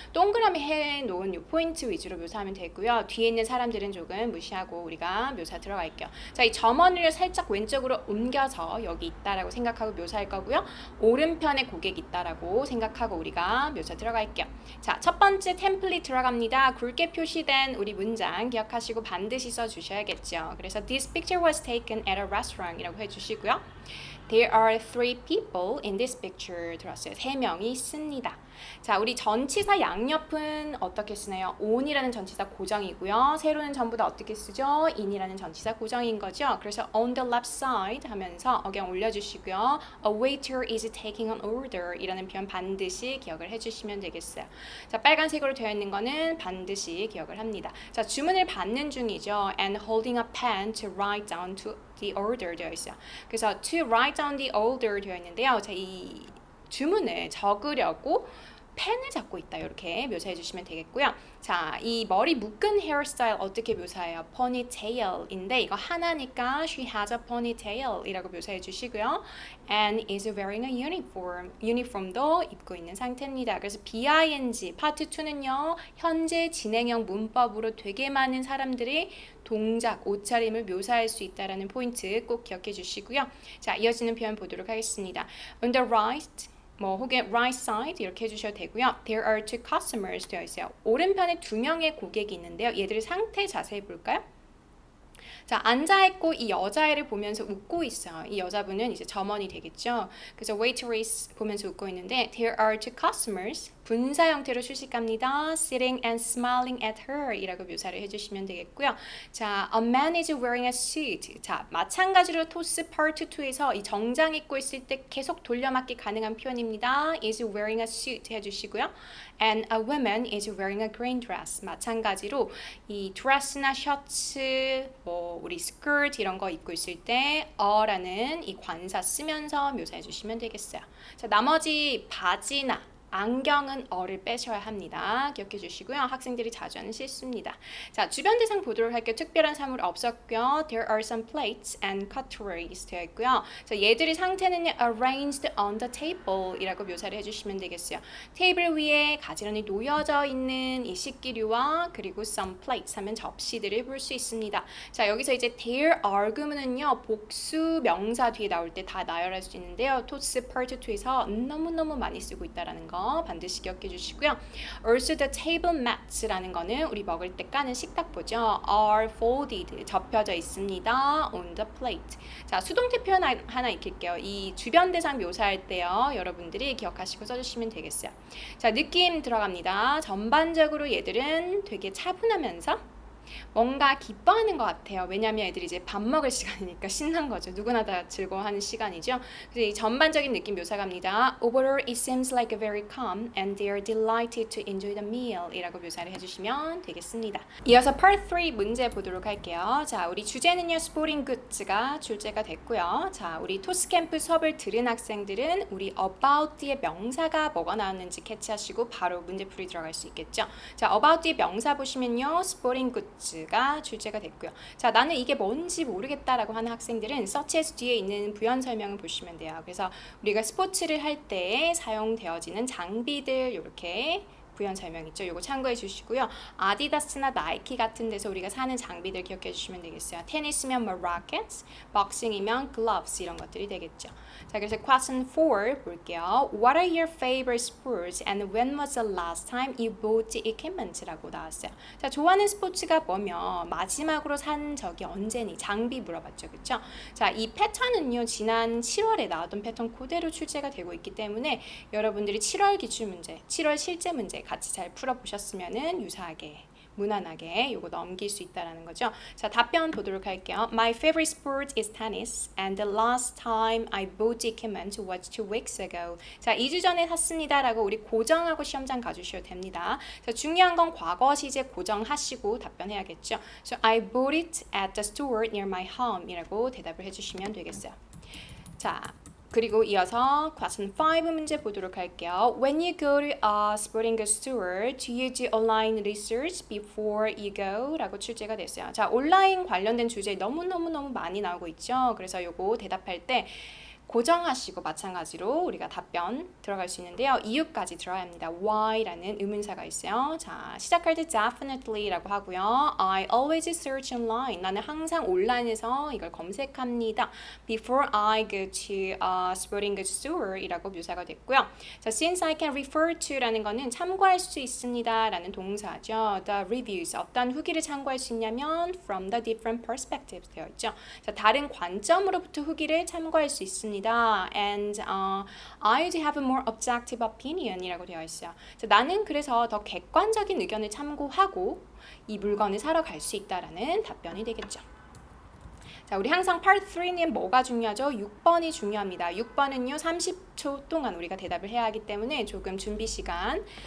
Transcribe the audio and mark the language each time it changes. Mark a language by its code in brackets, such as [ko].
[ko] 동그라미 해놓은 이 포인트 위주로 묘사하면 되고요. 뒤에 있는 사람들은 조금 무시하고 우리가 묘사 들어갈게요. 자, 이 점원을 살짝 왼쪽으로 옮겨서 여기 있다라고 생각하고 묘사할 거고요. 오른편에 고객이 있다라고 생각하고 우리가 묘사 들어갈게요. 자, 첫 번째 템플릿 들어갑니다. 굵게 표시된 우리 문장 기억하시고 반드시 써주셔야겠죠. 그래서 [en] this picture was taken at a restaurant [ko] 이라고 해주시고요. [en] There are 3 people in this picture [ko] 들었어요. 3명이 있습니다. 자, 우리 전치사 양옆은 어떻게 쓰나요? on이라는 전치사 고정이고요. 세로는 전부 다 어떻게 쓰죠? in이라는 전치사 고정인 거죠. 그래서 [en] on the left side [ko] 하면서 억양 올려주시고요. [en] A waiter is taking an order [ko] 이라는 표현 반드시 기억을 해주시면 되겠어요. 자, 빨간색으로 되어 있는 거는 반드시 기억을 합니다. 자, 주문을 받는 중이죠. [en] And holding a pen to write down to the order [ko] 되어 있어요. 그래서 [en] to write down the order [ko] 되어 있는데요. 자, 이 주문을 적으려고 펜을 잡고 있다. 이렇게 묘사해 주시면 되겠고요. 자, 이 머리 묶은 헤어스타일 어떻게 묘사해요? ponytail인데 이거 하나니까 [en] she has a ponytail [ko] 이라고 묘사해 주시고요. [en] and is wearing a uniform. [ko] 유니폼도 입고 있는 상태입니다. 그래서 BING 파트 2는요. 현재 진행형 문법으로 되게 많은 사람들이 동작, 옷차림을 묘사할 수 있다라는 포인트 꼭 기억해 주시고요. 자, 이어지는 표현 보도록 하겠습니다. [en] On the right 혹은 right side [ko] 이렇게 해주셔도 되고요. [en] There are two customers [ko] 되어 있어요. 오른편에 두 명의 고객이 있는데요. 얘들의 상태 자세히 볼까요? 자, 앉아있고 이 여자애를 보면서 웃고 있어요. 이 여자분은 이제 점원이 되겠죠. 그래서 waitress 보면서 웃고 있는데 [en] There are two customers [ko] 분사 형태로 수식합니다. [en] Sitting and smiling at her [ko] 이라고 묘사를 해주시면 되겠고요. [en] 자, a man is wearing a suit. [ko] 자, 마찬가지로 토스 파트 2에서 이 정장 입고 있을 때 계속 돌려막기 가능한 표현입니다. [en] is wearing a suit 해주시고요. And a woman is wearing a green dress. [ko] 마찬가지로 이 드레스나 셔츠, 우리 스커트 이런 거 입고 있을 때 a라는 이 관사 쓰면서 묘사해 주시면 되겠어요. 자, 나머지 바지나 안경은 어를 빼셔야 합니다. 기억해 주시고요. 학생들이 자주 하는 실수입니다. 자, 주변 대상 보도록 할게요. 특별한 사물 없었고요. [en] There are some plates and cutleries [ko] 되어 있고요. 자, 얘들의 상태는 [en] arranged on the table [ko] 이라고 묘사를 해주시면 되겠어요. 테이블 위에 가지런히 놓여져 있는 이 식기류와 그리고 some plates 하면 접시들을 볼 수 있습니다. 자, 여기서 이제 there are 그러면은요 복수 명사 뒤에 나올 때 다 나열할 수 있는데요. 토스 파트 2에서 너무너무 많이 쓰고 있다라는 거 반드시 기억해 주시고요. [en] Also the table mats [ko] 라는 거는 우리 먹을 때 까는 식탁보죠. [en] are folded [ko] 접혀져 있습니다. [en] on the plate. [ko] 자, 수동태 표현 하나 익힐게요. 이 주변 대상 묘사할 때요. 여러분들이 기억하시고 써주시면 되겠어요. 자, 느낌 들어갑니다. 전반적으로 얘들은 되게 차분하면서 뭔가 기뻐하는 것 같아요. 왜냐하면 애들이 이제 밥 먹을 시간이니까 신난 거죠. 누구나 다 즐거워하는 시간이죠. 그래서 이 전반적인 느낌 묘사 갑니다. [en] Overall, it seems like very calm and they are delighted to enjoy the meal [ko] 이라고 묘사를 해주시면 되겠습니다. 이어서 Part 3 문제 보도록 할게요. 자, 우리 주제는요. 스포링 굿즈가 출제가 됐고요. 자, 우리 토스캠프 수업을 들은 학생들은 우리 about 뒤에 명사가 뭐가 나왔는지 캐치하시고 바로 문제풀이 들어갈 수 있겠죠. 자, about 뒤에 명사 보시면요. 스포링 굿즈 가 출제가 됐고요. 자, 나는 이게 뭔지 모르겠다라고 하는 학생들은 서치에서 뒤에 있는 부연 설명을 보시면 돼요. 그래서 우리가 스포츠를 할 때 사용되어지는 장비들 이렇게 부연 설명 있죠. 요거 참고해 주시고요. 아디다스나 나이키 같은 데서 우리가 사는 장비들 기억해 주시면 되겠어요. 테니스면 뭐 rackets, 복싱이면 gloves 이런 것들이 되겠죠. 자, 그래서 question 4 볼게요. [en] What are your favorite sports and when was the last time you bought the equipment [ko] 라고 나왔어요. 자, 좋아하는 스포츠가 뭐며 마지막으로 산 적이 언제니? 장비 물어봤죠. 그렇죠? 자, 이 패턴은요. 지난 7월에 나왔던 패턴 그대로 출제가 되고 있기 때문에 여러분들이 7월 기출 문제, 7월 실제 문제 같이 잘 풀어보셨으면은 유사하게 무난하게 요거 넘길 수 있다라는 거죠. 자, 답변 보도록 할게요. [en] My favorite sport is tennis and the last time I bought equipment was 2 weeks ago. [ko] 자, 2주 전에 샀습니다 라고 우리 고정하고 시험장 가주셔도 됩니다. 자, 중요한 건 과거 시제 고정하시고 답변해야겠죠. [en] So I bought it at the store near my home [ko] 이라고 대답을 해주시면 되겠어요. 자, 그리고 이어서 question 5 문제 보도록 할게요. [en] When you go to a sporting goods store, do you do online research before you go? [ko] 라고 출제가 됐어요. 자, 온라인 관련된 주제 너무너무 많이 나오고 있죠. 그래서 요거 대답할 때 고정하시고 마찬가지로 우리가 답변 들어갈 수 있는데요. 이유까지 들어야 합니다. Why라는 의문사가 있어요. 자, 시작할 때 definitely라고 하고요. [en] I always search online. [ko] 나는 항상 온라인에서 이걸 검색합니다. [en] Before I go to a sporting goods store [ko] 이라고 묘사가 됐고요. [en] 자, since I can refer to라는 거는 [ko] 참고할 수 있습니다 라는 동사죠. [en] The reviews. [ko] 어떤 후기를 참고할 수 있냐면 [en] from the different perspectives [ko] 되어 있죠. 자, 다른 관점으로부터 후기를 참고할 수 있습니다. [en] And I do have a more objective opinion [ko] 이라고 되어 있어요. 자, 나는 그래서 더 객관적인 의견을 참고하고 이 물건을 사러 갈 수 있다라는 답변이 되겠죠. 자, 우리 항상 Part 3는 뭐가 중요하죠? 6번이 중요합니다. 6번은요 30초 동안 우리가 대답을 해야 하기 때문에 조금 준비 시간